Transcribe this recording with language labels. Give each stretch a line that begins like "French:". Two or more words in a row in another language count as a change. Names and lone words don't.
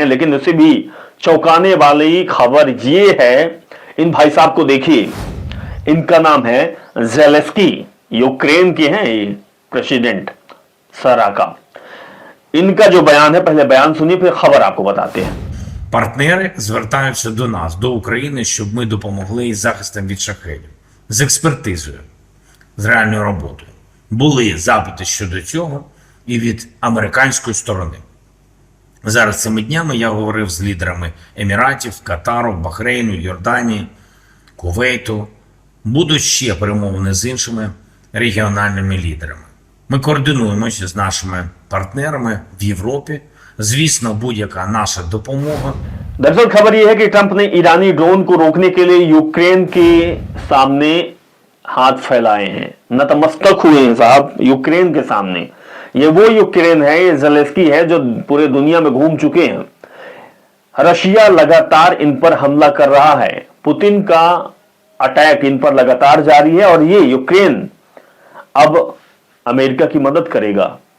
Hindi: लेकिन उससे भी चौंकाने वाली खबर ये है, इन भाई साहब को देखिए, इनका नाम है ज़ेलेंस्की, यूक्रेन के हैं ये प्रेसिडेंट सरा का। इनका जो बयान है, पहले बयान सुनिए फिर खबर आपको बताते हैं।
Ukrainian: Партнери звертаються до нас, до України, щоб ми допомогли із захистом від шахедів, з експертизою, з реальною роботою. Були запити щодо цього і від американської сторони. Зараз цими днями я говорив з лідерами Еміратів, Катару, Бахрейну, Йорданії, Кувейту. Будуть ще перемовини з іншими регіональними лідерами. Ми координуємося з нашими партнерами в Європі. Звісно, будь-яка наша допомога.
Hindi: दरअसल खबर यह है कि ट्रंप ने ईरानी ड्रोन को रोकने के लिए यूक्रेन के सामने हाथ फैलाए हैं, नतमस्तक हुए हैं साहब यूक्रेन के सामने। ये वो यूक्रेन है, ये ज़ेलेंस्की है जो पूरे दुनिया में घूम चुके हैं। रशिया लगातार इन पर हमला कर रहा है, पुतिन का अटैक इन पर लगातार जारी है और ये यूक्रेन अब अमेरिका की मदद करेगा।